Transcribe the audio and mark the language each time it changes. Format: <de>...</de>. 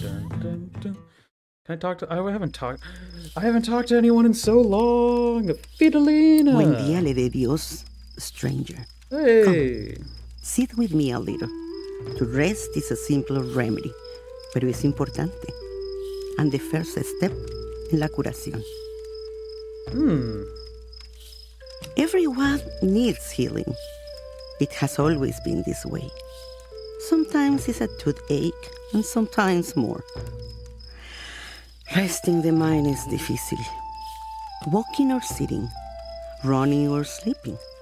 <en>Can I talk to... I haven't talked to anyone in so long. Fidelina.</en> <es>Buen día le de Dios,</es> <en>stranger. Hey. Come, sit with me a little. To rest is a simple remedy,</en> <es>pero es importante.</es> <en>And the first step</en> <es>en la curación.</es> <en>Everyone needs healing. It has always been this way. Sometimes it's a toothache, and sometimes more. Resting the mind is</en> <es>difícil.</es> <en>Walking or sitting, running or sleeping.</en>